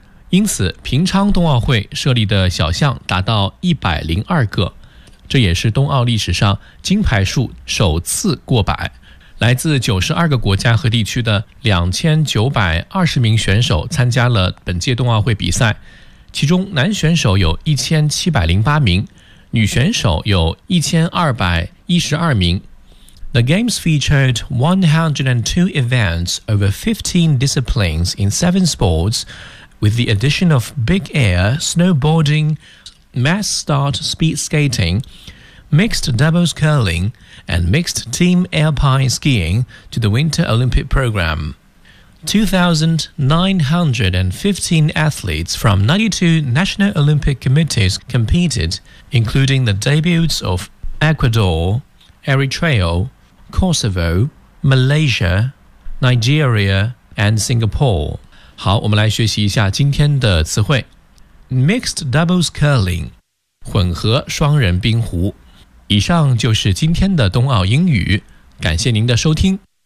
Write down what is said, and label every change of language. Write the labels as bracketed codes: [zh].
[zh] 因此平昌冬奥会设立的小项达到102个，这也是冬奥历史上金牌数首次过百。来自92个国家和地区的2920名选手参加了本届冬奥会比赛，其中男选手有1708名，女选手有1212名。 [en] The Games featured 102 events over 15 disciplines in 7 sports, with the addition of big air, snowboarding, mass start speed skating, mixed doubles curling, and mixed team alpine skiing to the Winter Olympic program. 2,915 athletes from 92 National Olympic Committees competed, including the debuts of Ecuador, Eritrea,Kosovo, Malaysia, Nigeria, and Singapore. [zh] 好，我们来学习一下今天的词汇。 [en] Mixed doubles curling, [zh] 混合双人冰壶。以上就是今天的冬奥英语，感谢您的收听。